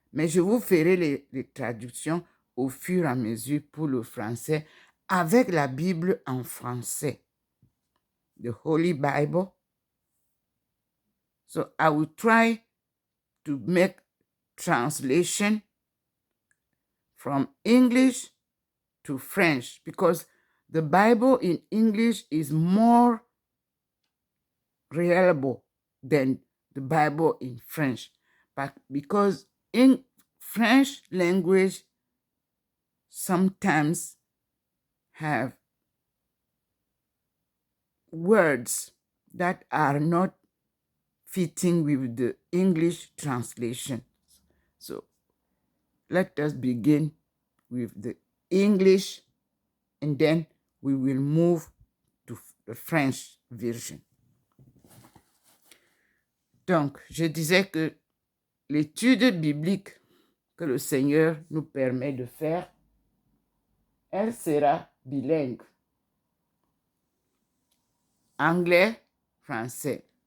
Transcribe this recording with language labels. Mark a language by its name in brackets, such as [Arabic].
[French] Mais je vous ferai les traductions au fur et à mesure pour le français avec la Bible en français. [English] The Holy Bible. So I will try to make translation from English to French because the Bible in English is more reliable than the Bible in French. But because in French language sometimes have words that are not fitting with the English translation. So let us begin with the English and then we will move to the French version. [French] Donc, je disais que l'étude biblique que le Seigneur nous permet de faire, elle sera bilingue. Anglais, français.